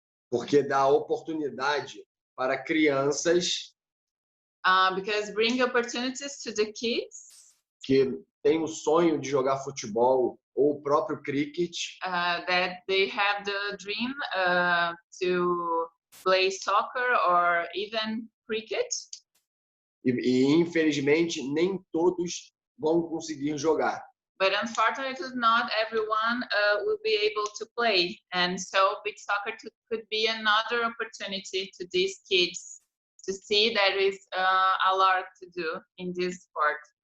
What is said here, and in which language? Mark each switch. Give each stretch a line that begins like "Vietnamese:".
Portuguese: Porque dá oportunidade para crianças
English: because bring opportunities to the kids
Portuguese: que têm o sonho de jogar futebol ou o próprio cricket.
English: That they have the dream to play soccer or even cricket.
Portuguese: E infelizmente nem todos vão conseguir jogar.
English: But unfortunately, not everyone will be able to play, and so beach soccer could be another opportunity to these kids to see there is a lot to do in this sport.